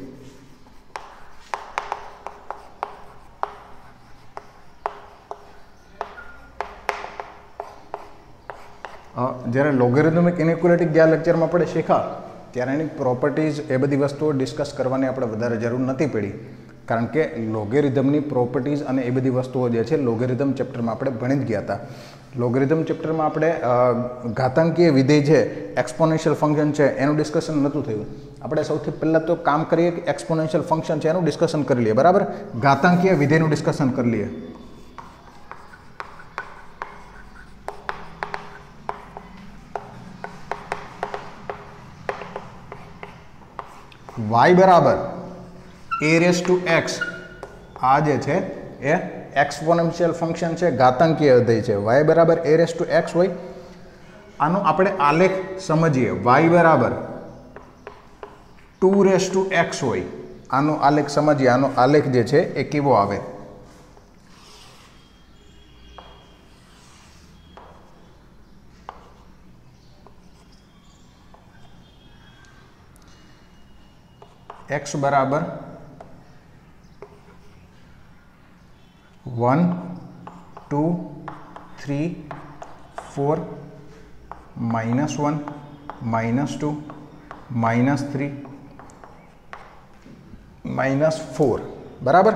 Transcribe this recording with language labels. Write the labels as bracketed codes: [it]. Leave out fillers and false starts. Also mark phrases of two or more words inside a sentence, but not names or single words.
[gu] જ્યારે [en] logarithmic inequality [gu] ગયા લેક્ચરમાં આપણે શીખ્યા ત્યારે એની પ્રોપર્ટીઝ એ બધી વસ્તુઓ ડિસ્કસ કરવાની આપણે વધારે જરૂર નથી પડી, કારણ કે લોગેરિધમની પ્રોપર્ટીઝ અને એ બધી વસ્તુઓ જે છે લોગેરિધમ ચેપ્ટરમાં આપણે ભણી જ ગયા હતા। લોગેરિધમ ચેપ્ટરમાં આપણે ઘાતાંકીય વિધેય છે, [en] exponential function [gu] છે, એનું ડિસ્કશન નહોતું થયું। આપણે સૌથી પહેલાં તો કામ કરીએ કે [en] exponential function [gu] છે એનું ડિસ્કશન કરી લઈએ, બરાબર। ઘાતાંકીય વિધેયનું ડિસ્કશન કરી લઈએ। y બરાબર a [en] raise to [gu] x આ જે છે એ [en] exponential function [gu] છે, ઘાતાંકીય વિધેય છે। y બરાબર a [en] raise to [gu] x હોય, આનો આપણે આલેખ સમજીએ। y બરાબર 2 [en] raise to [gu] x હોય, આનો આલેખ સમજીએ। આનો આલેખ જે છે એ કેવો આવે? x બરાબર 1 2 3 4 -1 -2 -3 -4 બરાબર।